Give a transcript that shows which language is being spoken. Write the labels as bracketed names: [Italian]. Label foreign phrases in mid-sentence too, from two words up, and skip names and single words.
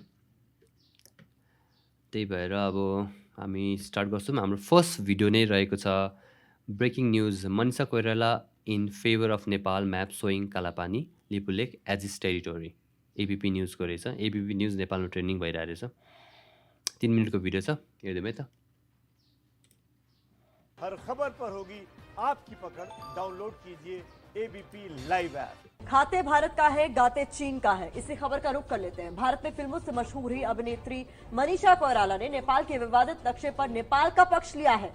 [Nepali] त्यही भएर अब हामी स्टार्ट गर्छौँ। हाम्रो फर्स्ट भिडियो नै रहेको छ [English] breaking news, [Nepali] मनिषा कोइराला [English] in favour of Nepal map showing Kalapani Lipulek as its territory. [Nepali] एबिपी न्युजको रहेछ, एबिपी न्युज नेपालमा ट्रेन्डिङ भइरहेको रहेछ। 3 मिनटको भिडियो छ, हेर्दिउँ है त। [Hindi] हर खबर पर होगी आपकी पकड़, डाउनलोड कीजिए एबीपी लाइव ऐप। खाते भारत का है, गाते चीन का है, इसी खबर का रुख कर लेते हैं। भारत में फिल्मों से मशहूर हुई अभिनेत्री मनीषा कोइराला ने नेपाल के विवादित नक्शे पर नेपाल का पक्ष लिया है।